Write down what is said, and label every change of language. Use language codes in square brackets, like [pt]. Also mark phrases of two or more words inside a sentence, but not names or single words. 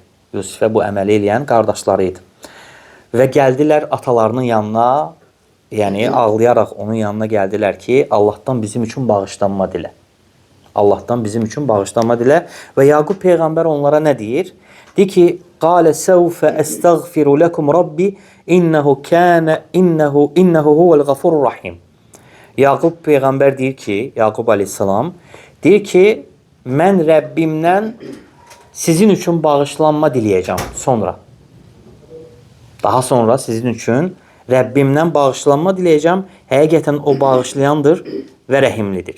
[az] Yusifə bu əməli eləyən qardaşları idi. Və gəldilər atalarının yanına, yəni ağlayaraq onun yanına gəldilər ki, Allahdan bizim üçün bağışlanma dilə. Allahdan bizim üçün bağışlanma dilə. Və Yaqub Peyğəmbər onlara nə deyir? Deyir ki, [ar] قَالَ سَوْفَ أَسْتَغْفِرُ لَكُمْ رَبِّ إِنَّهُ هُوَ الْغَفُرُ الرَّحِيمُ. [az] Yaqub Peyğəmbər deyir ki, Yaqub aleyhissalam, deyir ki, mən Rəbbimdən sizin üçün bağışlanma diləyəcəm sonra. Daha sonra sizin üçün Rəbbimdən bağışlanma diləyəcəm. Həqiqətən o bağışlayandır və rəhimlidir.